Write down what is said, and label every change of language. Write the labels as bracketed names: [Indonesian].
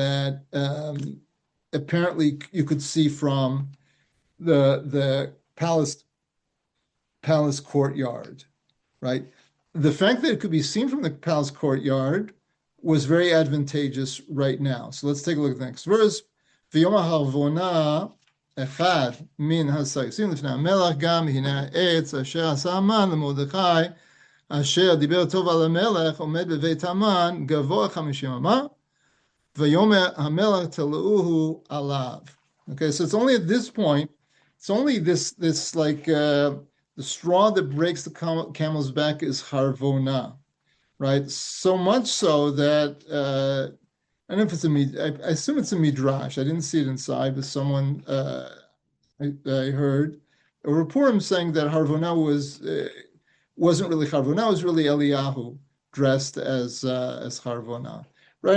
[English] That apparently you could see from the palace courtyard, right? The fact that it could be seen from the palace courtyard was very advantageous right now. So let's take a look at the next verse. [Hebrew] ויום ההרבונה אחד מן הסייסים לפני המלך, גם הנה העץ אשר עשה המן למרדכי, אשר דיבר טוב על המלך, עומד בבית המן, גבוה 50 אמה, ויאמר המלך תלאוהו עליו. [English] Okay, so it's only at this point It's only this like the straw that breaks the camel's back is harvona, right? So much so that I don't know if it's I assume it's a midrash. I didn't see it inside, but someone I heard a report saying that harvona wasn't really harvona, it was really Eliyahu dressed as harvona, right?